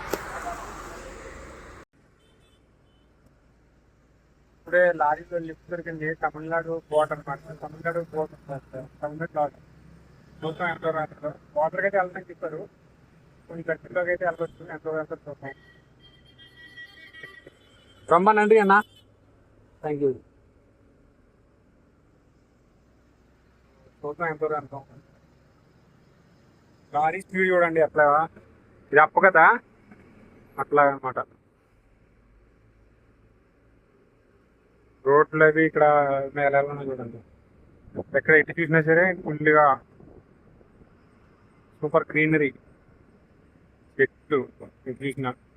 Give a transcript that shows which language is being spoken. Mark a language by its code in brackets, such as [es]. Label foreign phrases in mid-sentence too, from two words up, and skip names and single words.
[te] ఇప్పుడే లారీలో లిఫ్ట్ దొరికింది, తమిళనాడు బోర్డర్ అనమాట. తమిళనాడు బోర్డర్ తమిళనాడు లారీ. చూద్దాం ఎంతవరకు. బోర్డర్కి అయితే వెళ్తాను చెప్పారు, కొంచెం గట్టిలోకి అయితే వెళ్ళొచ్చు, ఎంతవరకు వెళ్తారు చూద్దాం. [ta] ரொம்ப நன்றி அண்ணா, தேங்க்யூ. [te] చూద్దాం ఎంతవరకు వెళ్తాం. లారీ స్పీడ్ చూడండి అట్లా, ఇది అప్పు కదా అట్లా అనమాట. రోడ్లు అవి ఇక్కడ మేళాలను చూడండి, ఎక్కడ ఎటు చూసినా సరే ఫుల్గా [en] super greenery, [te] చెట్లు ఎటు చూసినా.